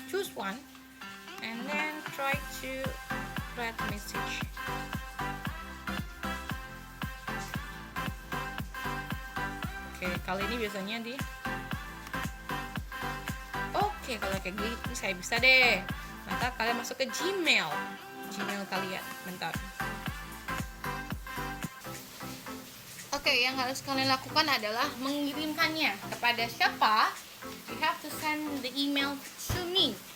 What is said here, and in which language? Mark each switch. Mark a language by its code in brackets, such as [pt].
[en] Choose one and then try to write message. [id] Oke, kali ini biasanya di Oke, kalau kayak gitu saya bisa deh. Maka kalian masuk ke Gmail kalian. Bentar. Oke, yang harus kalian lakukan adalah mengirimkannya kepada siapa? [en] You have to send the email to me.